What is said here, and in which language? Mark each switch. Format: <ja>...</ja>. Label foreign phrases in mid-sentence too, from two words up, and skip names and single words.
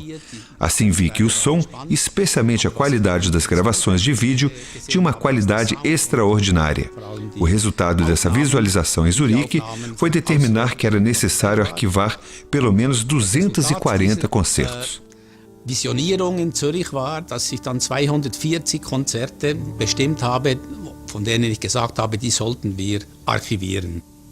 <pt>Assim vi que o som, especialmente a qualidade das gravações de vídeo, tinha uma qualidade extraordinária. O resultado dessa visualização em Zurique foi determinar que era necessário arquivar pelo menos 240 concertos.</pt> <de>Visionierung in Zürich war, dass ich dann 240 Konzerte bestimmt habe, von denen ich gesagt habe, die sollten wir archivieren.</de>